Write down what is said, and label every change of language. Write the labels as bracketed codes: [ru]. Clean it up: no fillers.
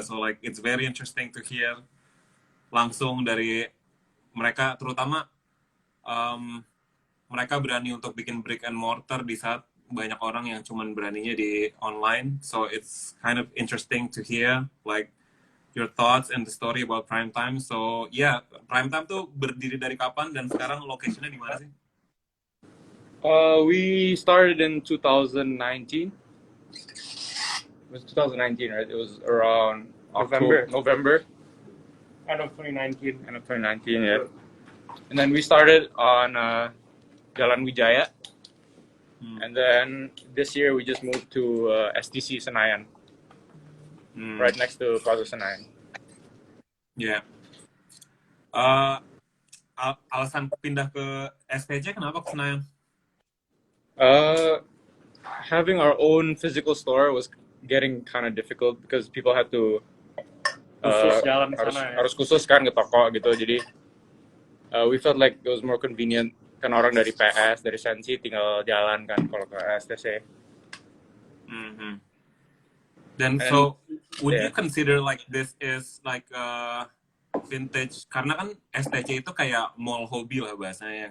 [en] So like it's very interesting to hear [id] langsung dari mereka, terutama mereka berani untuk bikin brick and mortar di saat banyak orang yang cuman beraninya di online. [en] So it's kind of interesting to hear like your thoughts and the story about Prime Time. [id] So yeah, Prime Time tuh berdiri dari kapan dan sekarang location-nya di mana sih? [en] We started in 2019. It was 2019, right? It was around November. End of 2019. End of 2019, yeah. And then we started on Jalan Wijaya. And then this year we just moved to STC Senayan, right next to Plaza Senayan. Yeah. [id] Alasan pindah ke STJ kenapa ke Senayan? [en] Having our own physical store was getting kind of difficult because people had to [id] Khusus jalan ke sana ya. harus khusus kan ke toko gitu. Jadi [en] we felt like it was more convenient, [id] kan orang dari PS, dari Sensi tinggal jalan kan kalau ke STC. [en] Then so would you consider like this is like vintage, [id] karena kan STC itu kayak mall hobi lah bahasanya.